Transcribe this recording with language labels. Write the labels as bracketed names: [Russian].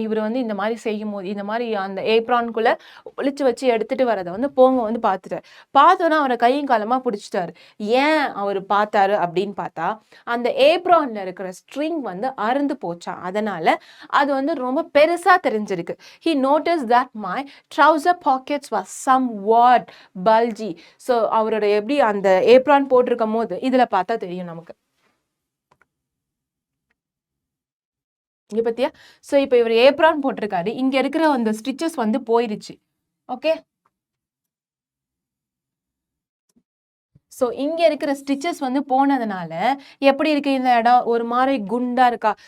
[Tamil] இவர் வந்து இந்த மாதிரி செய்யும் போது இந்த மாதிரி அந்த ஏப்ரான்குள்ளே ஒளிச்சு வச்சு எடுத்துகிட்டு வரதை வந்து போங்க வந்து பார்த்துட்டார். பார்த்தோன்னா அவரை கையும் காலமாக பிடிச்சிட்டாரு. ஏன் அவர் பார்த்தாரு அப்படின்னு பார்த்தா அந்த ஏப்ரானில் இருக்கிற ஸ்ட்ரிங் வந்து அறுந்து போச்சான். அதனால் அது வந்து ரொம்ப பெருசாக தெரிஞ்சிருக்கு. [English] He noticed that my trouser pockets were somewhat bulgy. [Tamil] So அவரோட எப்படி அந்த ஏப்ரான் போட்டிருக்கும் போது இதில் பார்த்தா தெரியும் நமக்கு. இங்க பத்தியா? ஸோ இப்போ இவர் ஏப்ரான் போட்டிருக்காரு, இங்க இருக்கிற அந்த ஸ்டிச்சஸ் வந்து போயிருச்சு. ஓகே, ஸோ இங்கே இருக்கிற ஸ்டிச்சஸ் வந்து போனதுனால எப்படி இருக்கு இந்த இடம், ஒரு மாதிரி குண்டா இருக்கா.